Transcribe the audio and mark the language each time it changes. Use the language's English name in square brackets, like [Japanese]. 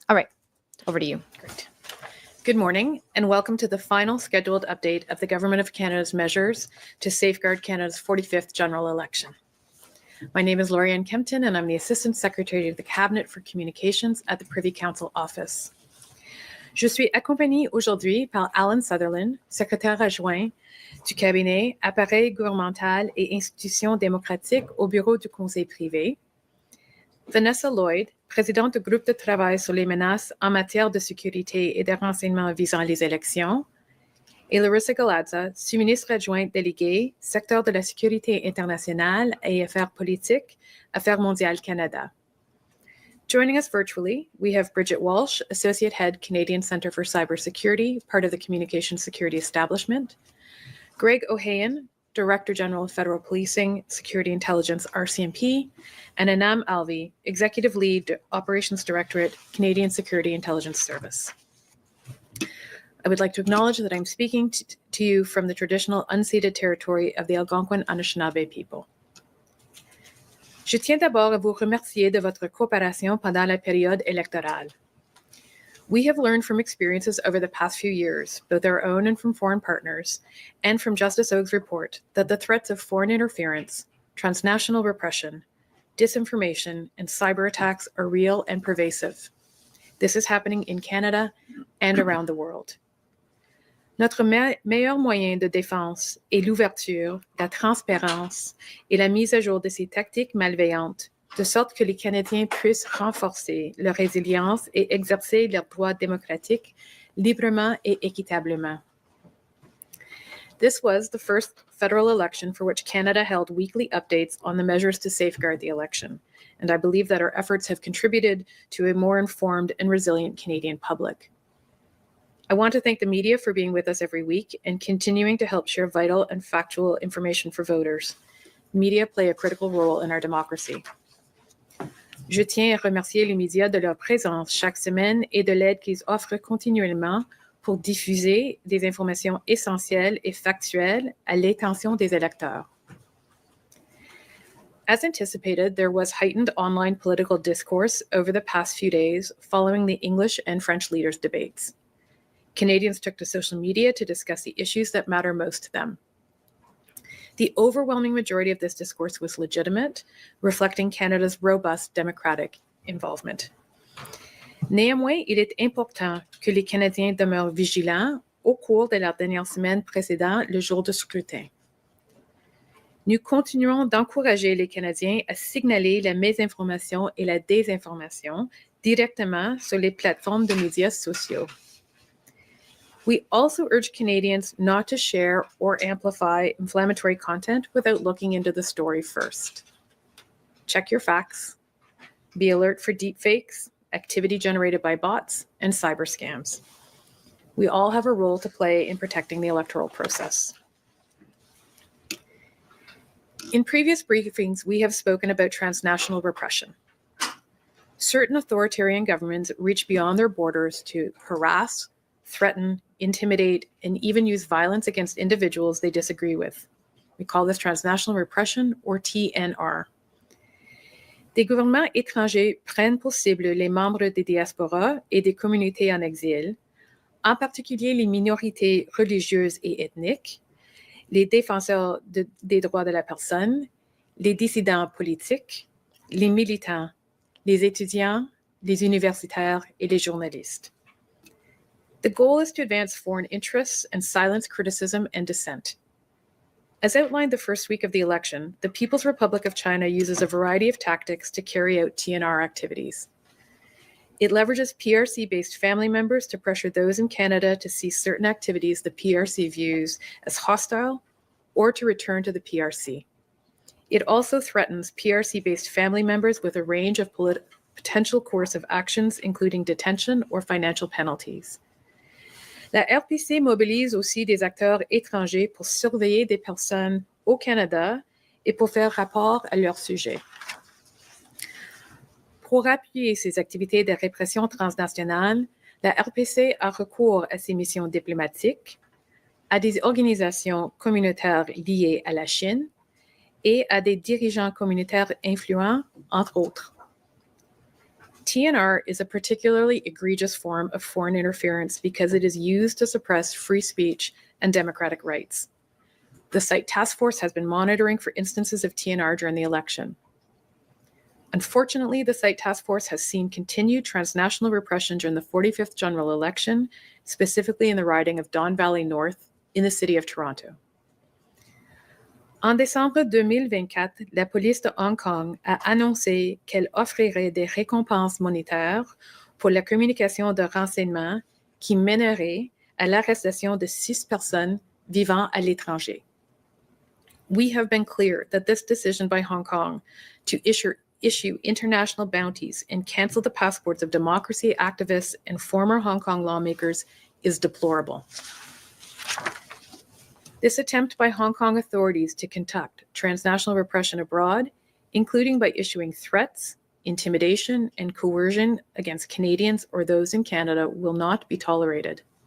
[English] All right, over to you. Great. Good morning, and welcome to the final scheduled update of the Government of Canada's measures to safeguard Canada's 45th general election. My name is Lauriane Kempton, and I'm the Assistant Secretary of the Cabinet for Communications at the Privy Council Office. [French] Je suis accompagnée aujourd'hui par Alan Sutherland, secrétaire adjoint du cabinet Appareil gouvernemental et institutions démocratiques au bureau du Conseil privé, Vanessa Lloyd, présidente du groupe de travail sur les menaces en matière de sécurité et de renseignement visant les élections, et Larissa Galadza, sous-ministre adjointe déléguée, secteur de la sécurité internationale et affaires politiques, Affaires mondiales Canada. [English] Joining us virtually, we have Bridget Walsh, Associate Head, Canadian Centre for Cybersecurity, part of the Communications Security Establishment, Greg O'Hayan, Director General of Federal Policing, Security Intelligence, RCMP, and Anam Alvi, Executive Lead, Operations Directorate, Canadian Security Intelligence Service. I would like to acknowledge that I'm speaking to you from the traditional unceded territory of the Algonquin Anishinaabe people. [French] Je tiens d'abord à vous remercier de votre coopération pendant la période électorale. [English] We have learned from experiences over the past few years, both our own and from foreign partners, and from Justice Oak's report, that the threats of foreign interference, transnational repression, disinformation, and cyber attacks are real and pervasive. This is happening in Canada and around the world. [French] Notre meilleur moyen de défense est l'ouverture, la transparence et la mise à jour de ces tactiques malveillantes, de sorte que les Canadiens puissent renforcer leur résilience et exercer leurs droits démocratiques librement et équitablement. [English] This was the first federal election for which Canada held weekly updates on the measures to safeguard the election, and I believe that our efforts have contributed to a more informed and resilient Canadian public. I want to thank the media for being with us every week and continuing to help share vital and factual information for voters. Media play a critical role in our democracy. [French] Je tiens à remercier les médias de leur présence chaque semaine et de l'aide qu'ils offrent continuellement pour diffuser des informations essentielles et factuelles à l'attention des électeurs. [English] As anticipated, there was heightened online political discourse over the past few days following the English and French leaders' debates. Canadians took to social media to discuss the issues that matter most to them. The overwhelming majority of this discourse was legitimate, reflecting Canada's robust democratic involvement. [French] Néanmoins, il est important que les Canadiens demeurent vigilants au cours de la dernière semaine précédant le jour du scrutin. Nous continuons d'encourager les Canadiens à signaler la mésinformation et la désinformation directement sur les plateformes de médias sociaux. [English] We also urge Canadians not to share or amplify inflammatory content without looking into the story first. Check your facts. Be alert for deepfakes, activity generated by bots, and cyber scams. We all have a role to play in protecting the electoral process. In previous briefings, we have spoken about transnational repression. Certain authoritarian governments reach beyond their borders to harass, threaten, intimidate, and even use violence against individuals they disagree with. We call this transnational repression, or TNR. [French] Des gouvernements étrangers prennent pour cible les membres des diasporas et des communautés en exil, en particulier les minorités religieuses et ethniques, les défenseurs des droits de la personne, les dissidents politiques, les militants, les étudiants, les universitaires et les journalistes. [English] The goal is to advance foreign interests and silence criticism and dissent. As outlined the first week of the election, the People's Republic of China uses a variety of tactics to carry out TNR activities. It leverages PRC-based family members to pressure those in Canada to cease certain activities the PRC views as hostile or to return to the PRC. It also threatens PRC-based family members with a range of potential coercive actions, including detention or financial penalties. [French] La RPC mobilise aussi des acteurs étrangers pour surveiller des personnes au Canada et pour faire rapport à leur sujet. Pour appuyer ces activités de répression transnationale, la RPC a recours à ses missions diplomatiques, à des organisations communautaires liées à la Chine et à des dirigeants communautaires influents, entre autres. [English] TNR is a particularly egregious form of foreign interference because it is used to suppress free speech and democratic rights. The Site Task Force has been monitoring for instances of TNR during the election. Unfortunately, the Site Task Force has seen continued transnational repression during the 45th general election, specifically in the riding of Don Valley North in the city of Toronto. [French] En décembre 2024, la police de Hong Kong a annoncé qu'elle offrirait des récompenses monétaires pour la communication de renseignements qui mènerait à l'arrestation de 6 personnes vivant à l'étranger. [English] We have been clear that this decision by Hong Kong to issue international bounties and cancel the passports of democracy activists and former Hong Kong lawmakers is deplorable. This attempt by Hong Kong authorities to conduct transnational repression abroad, including by issuing threats, intimidation, and coercion against Canadians or those in Canada, will not be tolerated.